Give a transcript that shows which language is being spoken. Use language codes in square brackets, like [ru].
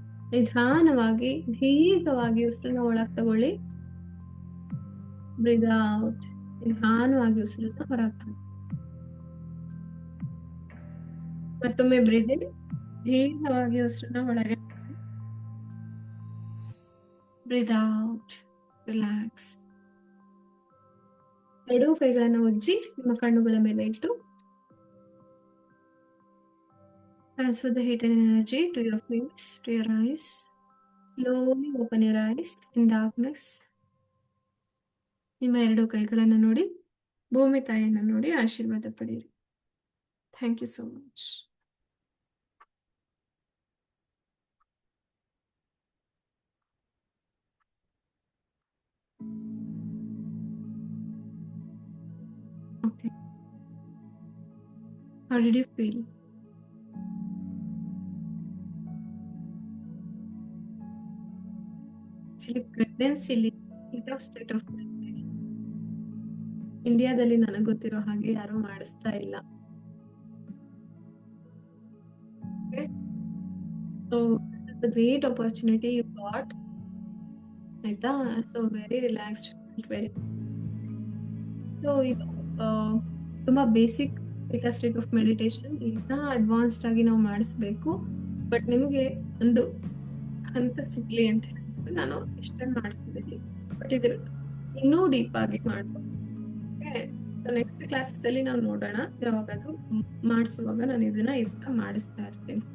[kn] ನಿಧಾನವಾಗಿ ದೀರ್ಘವಾಗಿ ಉಸಿರನ್ನ ಒಳಗೆ ತಗೊಳ್ಳಿ, [en] Breathe out. [kn] ನಿಧಾನವಾಗಿ ಉಸಿರನ್ನ ಹೊರಗೆ. ಮತ್ತೊಮ್ಮೆ ಬ್ರೀದಿಂಗ್, ದೀರ್ಘವಾಗಿ ಉಸಿರನ್ನ ಒಳಗೆ, [en] Breathe out, relax. [kn] ಎರಡೂ ಕೈಗಳನ್ನ ಉಜ್ಜಿ ನಿಮ್ಮ ಕಣ್ಣುಗಳ ಮೇಲೆ ಇಟ್ಟು, [en] transfer the heat and energy to your face, to your eyes. Slowly open your eyes in darkness. [kn] ನಿಮ್ಮ ಎರಡು ಕೈಗಳನ್ನು ನೋಡಿ, ಭೂಮಿ ತಾಯಿಯನ್ನು ನೋಡಿ ಆಶೀರ್ವಾದ ಪಡೆಯಿರಿ. [en] Thank you so much. Okay. How did you feel? Actually, pregnancy state of meditation. [kn] ಇಂಡಿಯಾದಲ್ಲಿ ನನಗೆ ಗೊತ್ತಿರೋ ಹಾಗೆ ಯಾರು ಮಾಡಿಸ್ತಾ ಇಲ್ಲ. [en] Okay? So, it's a great opportunity you got. [kn] ಆಯ್ತಾ? [en] So, very relaxed, very. So, [kn] ಇದು ತುಂಬಾ [en] Basic state of meditation. [kn] ಇದನ್ನ ಅಡ್ವಾನ್ಸ್ಡ್ ಆಗಿ ನಾವು ಮಾಡಿಸ್ಬೇಕು. ಬಟ್ ನಿಮಗೆ ಒಂದು ಹಂತ ಸಿಗ್ಲಿ ಅಂತ ಹೇಳಿ ನಾನು ಇಷ್ಟನ್ನು ಮಾಡಿಸ್ತಿದ್ದೀನಿ. ಬಟ್ ಇದ್ರ ಇನ್ನೂ ಡೀಪ್ ಆಗಿ ಮಾಡ್ಬೋದು. [en] next classes [kn] ಅಲ್ಲಿ ನಾವು ನೋಡೋಣ, ಯಾವಾಗಾದ್ರೂ ಮಾಡಿಸುವಾಗ ನಾನು ಇದನ್ನ ಮಾಡಿಸ್ತಾ ಇರ್ತೀನಿ.